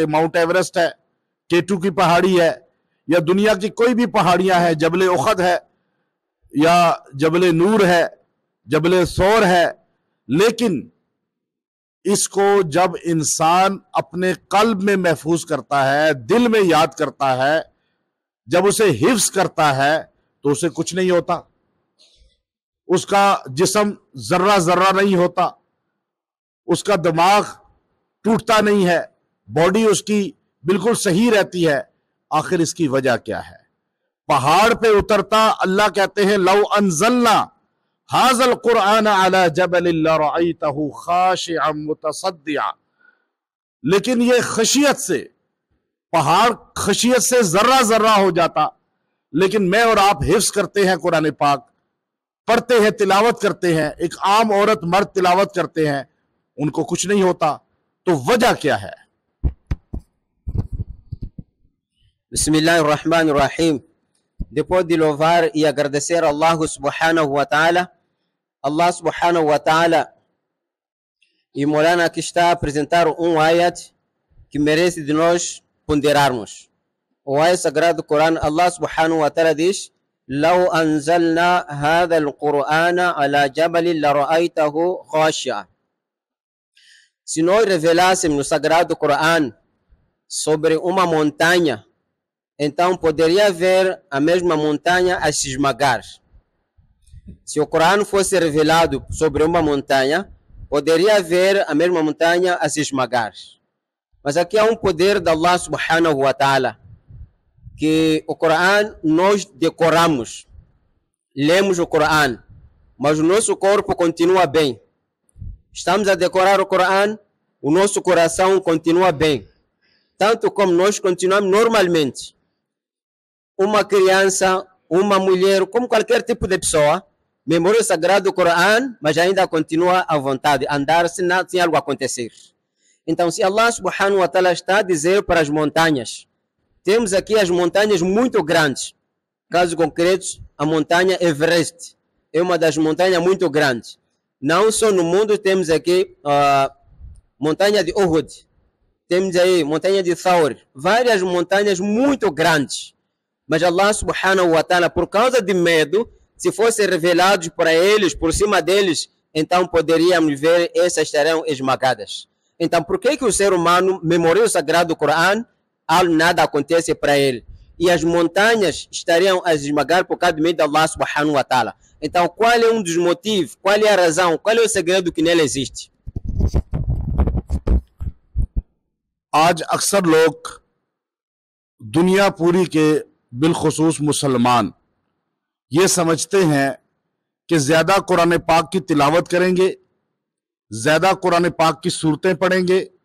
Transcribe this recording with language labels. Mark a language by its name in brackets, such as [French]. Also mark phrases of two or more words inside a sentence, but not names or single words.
[Urdu] ماؤنٹ ایورسٹ ہے، K2 کی پہاڑی ہے، یا دنیا کی کوئی بھی پہاڑیاں ہیں، جبل احد ہے یا جبل نور ہے، جبل ثور ہے، لیکن اس کو جب انسان اپنے قلب میں محفوظ کرتا ہے، دل میں یاد کرتا ہے، جب اسے حفظ کرتا ہے تو اسے کچھ نہیں ہوتا، اس کا جسم ذرہ ذرہ نہیں ہوتا، اس کا دماغ ٹوٹتا نہیں ہے، باڈی اس کی بالکل صحیح رہتی ہے۔ آخر اس کی وجہ کیا ہے؟ [Arabic] پہاڑ پہ اترتا، اللہ کہتے ہیں لو انزلنا ھذا القرآن علی جبل لرأیتہ خاشعا متصدعا، [Urdu] لیکن یہ خشیت سے، پہاڑ خشیت سے ذرہ ذرہ ہو جاتا، لیکن میں اور آپ حفظ کرتے ہیں قرآن پاک، پڑھتے ہیں، تلاوت کرتے ہیں، ایک عام عورت مرد تلاوت کرتے ہیں، ان کو کچھ نہیں ہوتا، تو وجہ کیا ہے؟ [Arabic] Bismillahirrahmanirrahim. [Portuguese] Depois de louvar e agradecer a [Arabic] الله سبحانه وتعالى, الله سبحانه وتعالى [Portuguese] e Maulana aqui está a apresentar ayat que merece de nós ponderarmos. O ayat sagrado do Corão, [Arabic] الله سبحانه وتعالى diz: لو أنزلنا هذا القرآن على جبل لرأيته خاشعا. [Portuguese] Se nós revelássemos no sagrado Corão sobre uma montanha, então poderia ver a mesma montanha a se esmagar. Se o Corão fosse revelado sobre uma montanha, poderia ver a mesma montanha a se esmagar. Mas aqui há poder de [Arabic] الله سبحانه وتعالى, [Portuguese] que o Corão nós decoramos, lemos o Corão, mas o nosso corpo continua bem. Estamos a decorar o Corão, o nosso coração continua bem, tanto como nós continuamos normalmente. Uma criança, uma mulher, como qualquer tipo de pessoa, memória o sagrado do Corão, mas ainda continua à vontade, andar sem algo acontecer. Então, se [Arabic] الله سبحانه وتعالى [Portuguese] está a dizer para as montanhas, temos aqui as montanhas muito grandes. Caso concreto, a montanha Everest é uma das montanhas muito grandes. Não só no mundo temos aqui a montanha de Uhud, temos aí montanha de Thawr, várias montanhas muito grandes. [Arabic] Mas الله سبحانه وتعالى, [Portuguese] por causa de medo, se fosse revelado para eles, por cima deles, então poderíamos ver essas estarão esmagadas. Então, por que o ser humano memoriza o Sagrado Corão, nada acontece para ele? E as montanhas estariam a esmagar por causa do meio de [Arabic] الله سبحانه وتعالى. [Portuguese] Então, qual é um dos motivos? Qual é a razão? Qual é o segredo que nele existe? [Urdu] آج اکثر لوگ دنیا پوری کے بالخصوص مسلمان یہ سمجھتے ہیں کہ زیادہ قرآن پاک کی تلاوت کریں گے، زیادہ قرآن پاک کی سورتیں پڑھیں گے,